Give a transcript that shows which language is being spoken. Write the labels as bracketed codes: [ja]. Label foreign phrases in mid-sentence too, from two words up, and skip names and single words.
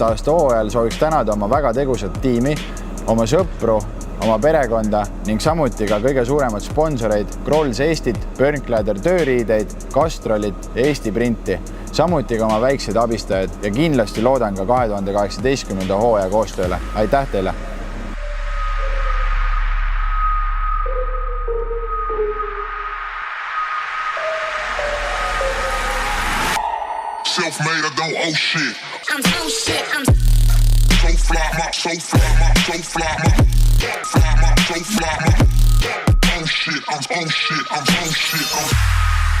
[et] aasta hooajal sooviks tänada oma väga tegusat tiimi, oma sõpru, oma perekonda ning samuti ka kõige suuremad sponsoreid Grolls Eestit, Burnkläder tööriideid, Castrolit ja Eesti Printi. Samuti ka oma väikseid abistajaid ja kindlasti loodan ka 2018. hooaja koostööle. Aitäh teile! [en] Self-made, I don't owe shit. I'm so shit, I'm so fly, so fly, so shit, I'm